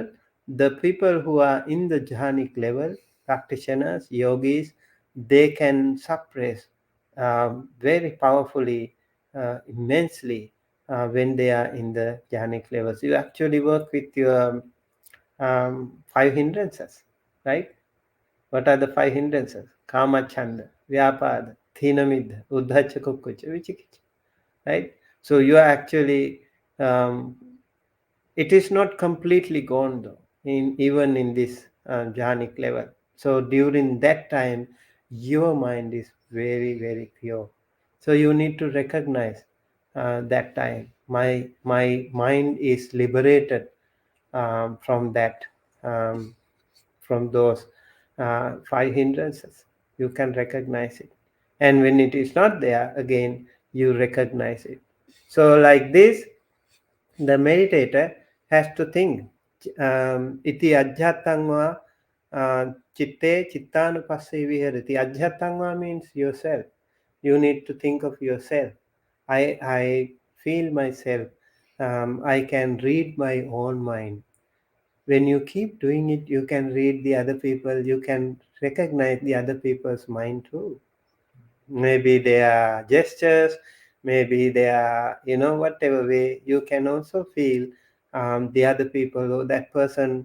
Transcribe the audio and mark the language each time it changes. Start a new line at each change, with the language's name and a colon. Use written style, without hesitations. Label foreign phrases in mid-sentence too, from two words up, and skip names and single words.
English: The people who are in the jhanic level, practitioners, yogis, they can suppress very powerfully, immensely, when they are in the jhanic levels. You actually work with your five hindrances, right? What are the five hindrances?
Pali: Kama, chanda, vyapada, thinamidha, uddhacha, kukkucha, vichikicha,
English: right? So you are actually, it is not completely gone though, even in this jhanic level. So during that time, your mind is very, very pure. So you need to recognize that time. My mind is liberated from that, from those five hindrances. You can recognize it. And when it is not there, again, you recognize it. So like this, the meditator has to think.
Pali: Iti adhyatangva chitte Cittānupassanā viharati.
English: Adhyatangva means yourself. You need to think of yourself. I feel myself. I can read my own mind. When you keep doing it, you can read the other people. You can recognize the other people's mind too. Maybe their gestures, maybe their, whatever way, you can also feel the other people or that person.